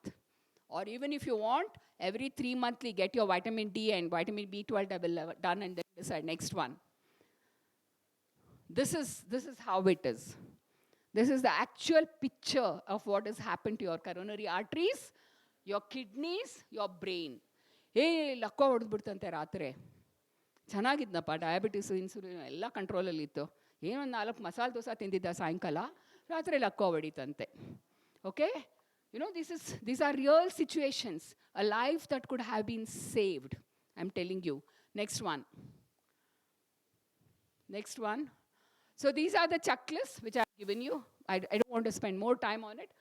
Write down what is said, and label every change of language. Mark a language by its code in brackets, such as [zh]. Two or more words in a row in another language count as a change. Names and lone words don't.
[en] Or even if you want, every 3 monthly, get your vitamin D and vitamin B12 done and then decide next one. This is how it is. This is the actual picture of what has happened to your coronary arteries, your kidneys, your brain. [kn] ಲಕ್ಕ ಹೊಡೆದ್ಬಿಡ್ತಂತೆ ರಾತ್ರಿ. ಚೆನ್ನಾಗಿದ್ನಪ್ಪ, ಡಯಾಬಿಟಿಸು, ಇನ್ಸುಲಿನ್ ಎಲ್ಲ ಕಂಟ್ರೋಲಲ್ಲಿತ್ತು. ಏನೊಂದು 4 ಮಸಾಲೆ ದೋಸೆ ತಿಂದಿದ್ದ ಸಾಯಂಕಾಲ, ರಾತ್ರಿ ಲಕ್ಕ ಹೊಡಿತಂತೆ. [en] Okay? You know, these are real situations. A life that could have been saved. I'm telling you. Next one. Next one. So these are the checklists which I've given you. I don't want to spend more time on it.